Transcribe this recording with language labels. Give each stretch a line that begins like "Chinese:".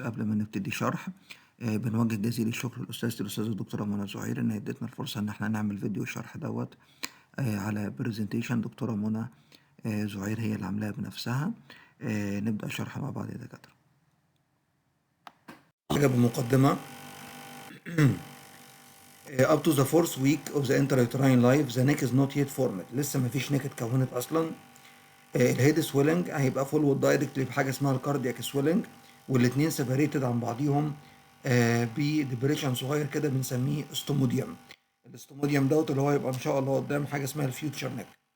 Arabic: قبل ما نبتدي شرح بنوجه جزيل الشكر للأستاذ الدكتورة منى زهير إن هي ادتنا الفرصة إن احنا نعمل فيديو الشرح دوت على برزنتيشن دكتورة منى زهير هي اللي عاملاها بنفسها. نبدأ الشرح مع بعض يا دكاترة. حاجة بمقدمة.
English: Up to the fourth week of the intrauterine life the neck is not yet formed.
Arabic: لسه مفيش neck اتكونت أصلا. الهيد سويلنج هيبقى فولود دايركتلي بحاجه اسمها الكاردياك سويلنج، والاثنين سيبريتد عن بعضيهم بديبريشن صغير كده بنسميه استوموديوم. الاستوموديوم دوت اللي هو يبقى ان شاء الله قدام حاجه اسمها الفيوتشر نيك.